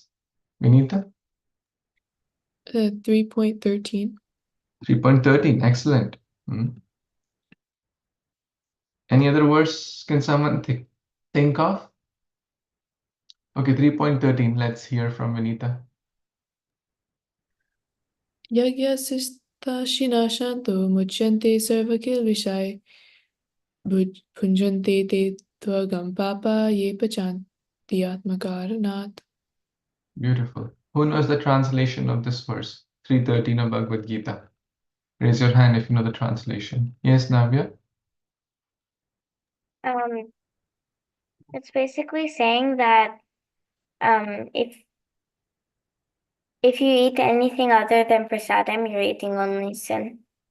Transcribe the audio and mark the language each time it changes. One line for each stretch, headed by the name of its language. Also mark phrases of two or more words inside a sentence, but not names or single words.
English: Vinita? 3.13. 3.13. Excellent. Any other verse can someone think of? Okay, 3.13. Let's hear from Vinita.
Sanskrit: Yagyasistashinashanto muchyante sarvakilvishai bhunjante te tvagam papa ye pachanti atmakaranat.
English: Beautiful. Who knows the translation of this verse? 3.13 of Bhagavad Gita. Raise your hand if you know the translation. Yes, Navya? It's basically saying that if you eat anything other than prasadam, you're eating only sin.